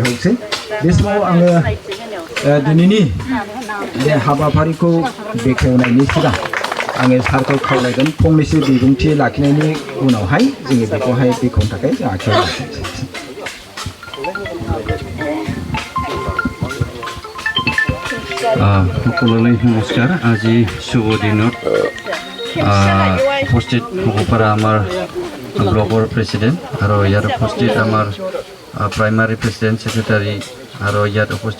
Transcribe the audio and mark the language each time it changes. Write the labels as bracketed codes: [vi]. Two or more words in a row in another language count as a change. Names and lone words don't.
[brx] हकसै बे समाव आङो दिनैनि बे हाबाफारिखौ बेखेवनायनि सिगां आङो सारखौ खावलायगोन फंनैसो बिबुंथि लाखिनायनि उनावहाय जोङो बेखौहाय बेखेवनो थाखाय जों आखायाव लाखिनोसै [as] সকলোলৈ নমস্কাৰ আজি শুভ দিনত উপস্থিত হ'ব পৰা আমাৰ ব্লকৰ প্ৰেচিডেণ্ট আৰু ইয়াত উপস্থিত আমাৰ [en] primary president secretary [as] আৰু ইয়াত